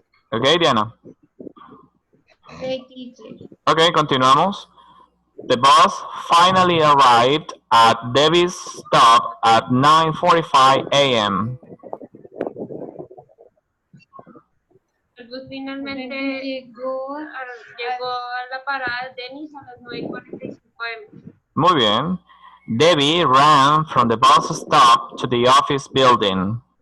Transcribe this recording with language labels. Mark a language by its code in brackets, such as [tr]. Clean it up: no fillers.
[en] Ok, Diana. Ok, continuamos. The bus finally arrived at Davis stop at 9:45 a.m. [es] El bus finalmente llegó a la parada de Dennis a las 9:45 am. Muy bien. [en] Debbie ran from the bus stop to the office building.